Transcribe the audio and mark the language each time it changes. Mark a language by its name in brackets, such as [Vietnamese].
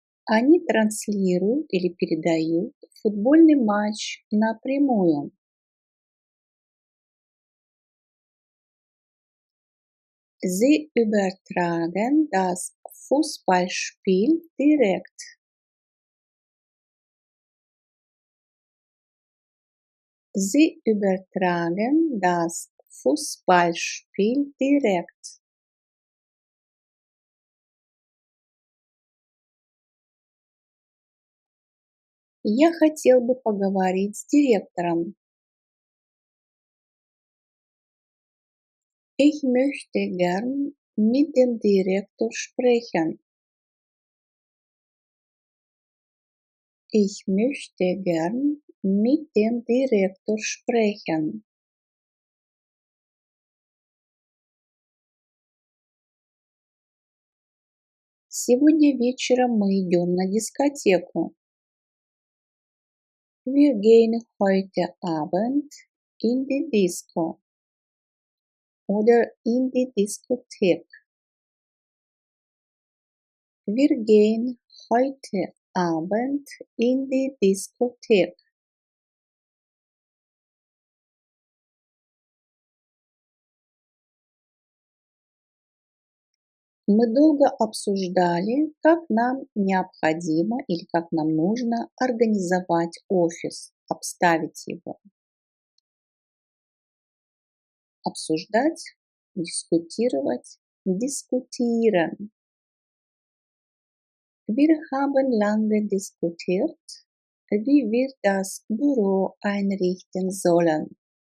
[Russian] Они транслируют или передают футбольный матч напрямую. [German] Sie übertragen das Fußballspiel direkt. Sie übertragen das Fußballspiel direkt. [Russian] Я хотел бы поговорить с директором. [German] Ich möchte gern mit dem Direktor sprechen. Ich möchte gern mit dem Direktor sprechen. [Russian] Сегодня вечером мы идем на дискотеку. [German] Wir gehen heute Abend in die Disco oder in die Diskothek. Wir gehen heute Abend in die Diskothek. [Russian] Мы долго обсуждали, как нам необходимо или как нам нужно организовать офис, обставить его. [German] Обсуждать, diskutieren, diskutieren. Wir haben lange diskutiert, wie wir das Büro einrichten sollen.